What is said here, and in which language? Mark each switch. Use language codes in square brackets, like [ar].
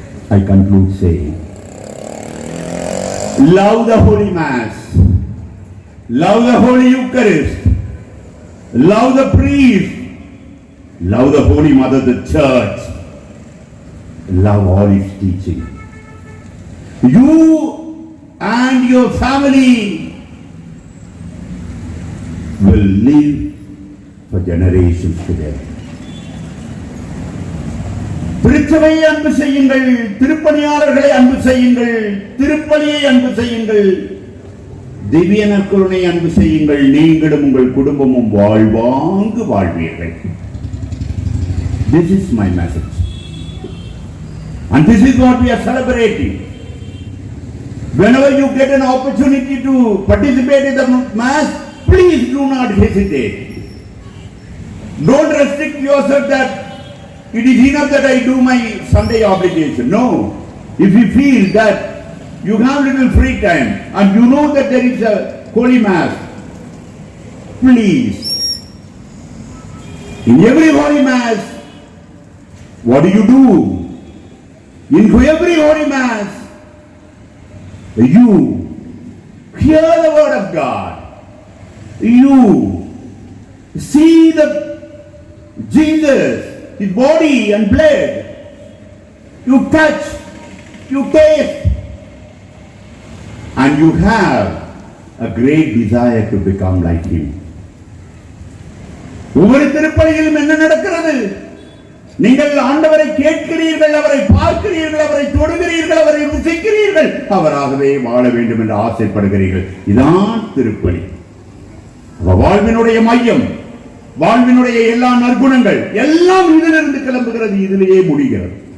[en] I conclude saying, love the Holy Mass, love the Holy Eucharist, love the priest, love the Holy Mother, the Church, love all its teaching. You and your family will live for generations together. [ta] திருச்சபையை அன்பு செய்யுங்கள், திருப்பணியாளர்களை அன்பு செய்யுங்கள், திருப்பலியை அன்பு செய்யுங்கள், திவ்ய நற்கருணை அன்பு செய்யுங்கள், நீங்களும் உங்கள் குடும்பமும் வாழ்வாங்கு வாழ்வீர்கள். [en] This is my message. And this is what we are celebrating. Whenever you get an opportunity to participate in the Mass, please do not hesitate. Don't restrict yourself that it is enough that I do my Sunday obligation. No. If you feel that you have little free time and you know that there is a Holy Mass, please, in every Holy Mass, what do? In every Holy Mass, you hear the word of God. You see the Jesus, His body and blood. You touch, you taste, and you have a great desire to become like Him. [ta] ஒவ்வொரு திருப்பலியிலும் என்ன நடக்கிறது? நீங்கள் ஆண்டவரை கேட்கிறீர்கள், அவரை பார்க்கிறீர்கள், அவரை தொடுகிறீர்கள், அவரை ருசிக்கிறீர்கள், அவராகவே வாழ வேண்டும் என்று ஆசைப்படுகிறீர்கள். இதான் திருப்பலி. வாழ்வினுடைய மையம், வாழ்வினுடைய எல்லா நற்குணங்கள் எல்லாம் இதிலிருந்து கிளம்புகிறது, இதிலேயே முடிகிறது.